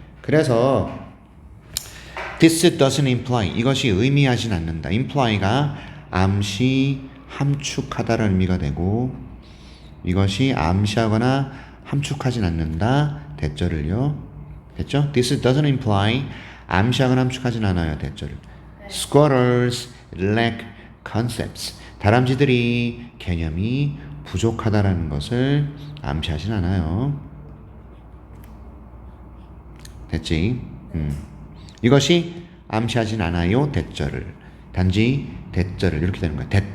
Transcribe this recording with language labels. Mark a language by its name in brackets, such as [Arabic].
[Korean] 그래서 [English] This doesn't imply [Korean] 이것이 의미하진 않는다. imply가 암시, 함축하다라는 의미가 되고 이것이 암시하거나 함축하진 않는다. 대절을요. 됐죠? [English] This doesn't imply [Korean] 암시하거나 함축하진 않아요. 대절을. [English] Squirrels lack concepts. [Korean] 다람쥐들이 개념이 부족하다라는 것을 암시하진 않아요. 됐지? 이것이 암시하진 않아요. 대절을. 단지 대절을 이렇게 되는 거야.